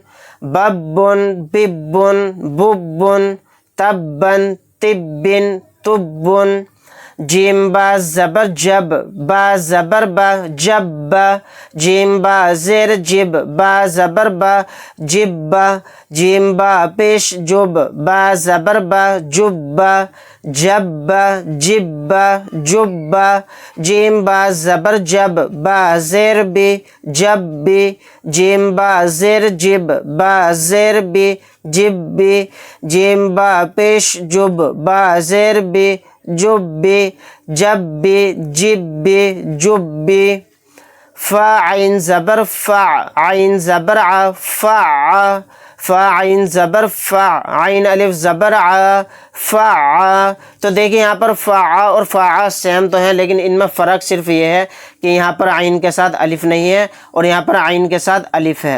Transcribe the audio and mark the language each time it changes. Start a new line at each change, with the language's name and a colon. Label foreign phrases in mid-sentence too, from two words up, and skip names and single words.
Urdu: बब्बुन, बिब्बुन, बुब्बुन। तब्बन, तिब्बिन, तुब्बुन। جیم با زبر جَب، با زبر با، جَبّا. جیم با زیر جِب، با زبر با، جِبّا. جیم با پیش جُب، با زبر با، جُبّا. جَبّا، جِبّا، جُبّا. جیم با زبر جَب، با زیر بی، جَبّی. جیم با زیر جِب، با زیر بی، جِبّی. جیم با پیش جُب، با زیر بی، جُبّی. جَبّی، جِبّی، جُبّی. فا عین زبر فا، عین زبر عا، فا. فا عین زبر فا، عین الف زبر آ، فا. تو دیکھیے یہاں پر فا اور فا سیم تو ہے، لیکن ان میں فرق صرف یہ ہے کہ یہاں پر عین کے ساتھ الف نہیں ہے اور یہاں پر عین کے ساتھ الف ہے.